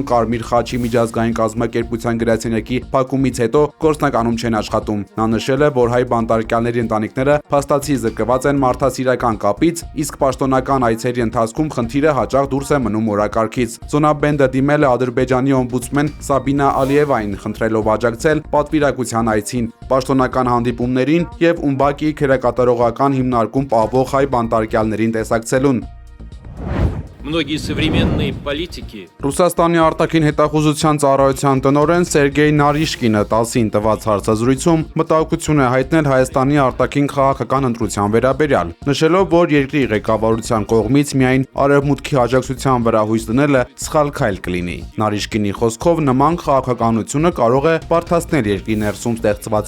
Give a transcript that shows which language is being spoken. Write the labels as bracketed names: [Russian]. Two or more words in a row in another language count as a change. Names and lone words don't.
[Armenian] Կարմիր խաչի միջազգային կազմակերպության գրասենյակի փակումից հետո գործնականում չեն աշխատում։ Նա նշել է, որ հայ բանտարկյալների ընտանիքները փաստացի զրկված են մարդասիրական կապից, իսկ պաշտոնական այցերի ընթացքում խնդիրը հաճախ դուրս է մնում օրակարգից։ Զոնաբենդը դիմել է Ադրբեջանի օմբուդսմեն Սաբինա Ալիևային, խնդրելով աջակցել պատվիրակության այցին, պաշտոնական հանդիպումներին եւ Ումբակիի քերակատարողական հիմնարկում պահվող հայ բանտարկյալներին տեսակցելուն։ [Russian] Многие современные политики [Armenian] Ռուսաստանի արտաքին հետախուզության ծառայության տնօրեն Սերգեյ Նարիշկինը 10-ին տված հարցազրույցում մտահոգություն է հայտնել Հայաստանի արտաքին քաղաքական ընտրության վերաբերյալ, նշելով, որ երկրի ղեկավարության կողմից միայն արևմուտքի աջակցության վրա հույս դնելը սխալ քայլ կլինի։ Նարիշկինի խոսքով նման քաղաքականությունը կարող է բարդացնել երկրի ներսում ստեղծված